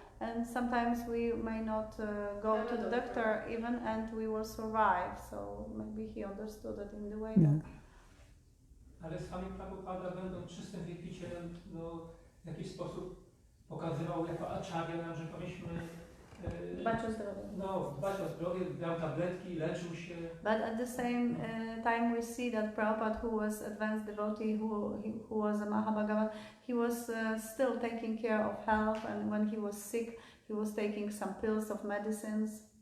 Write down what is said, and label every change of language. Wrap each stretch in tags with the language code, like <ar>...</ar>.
<en>And sometimes we may not go to the doctor even, and we will survive. So maybe he understood it in the way that.</en> <pl>Ale sami Prabhupada, będąc czystym wielbicielem, w jakiś sposób pokazywał jako acharya nam, że powinniśmy dbać o zdrowie. Dbać o zdrowie, brał tabletki, leczył się.</pl> <en>But at the same time we see that Prabhupada, who was advanced devotee, who was a Mahabhagavat, he was still taking care of health, and when he was sick, he was taking some pills of medicines.</en>